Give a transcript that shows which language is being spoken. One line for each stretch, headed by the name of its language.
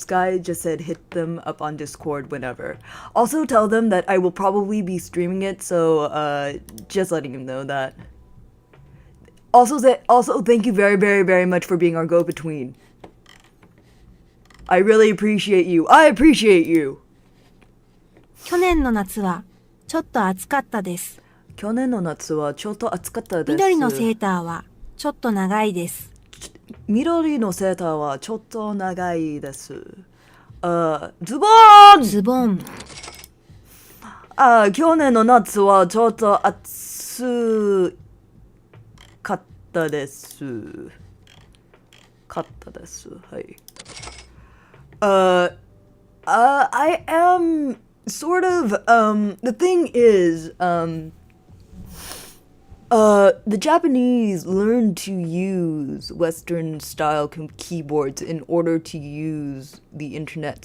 English: Sky just said hit them up on Discord whenever. Also tell them that I will probably be streaming it, so just letting them know that. Also thank you very, very, very much for being our go-between. I really appreciate you. I appreciate you.
Japanese: 去年の夏はちょっと暑かったです。緑のセーターはちょっと長いです。緑のセーターはちょっと長いです。ズボン。去年の夏はちょっと暑かったです。はい。
English: I am sort of, the thing is, the Japanese learned to use Western style keyboards in order to use the internet.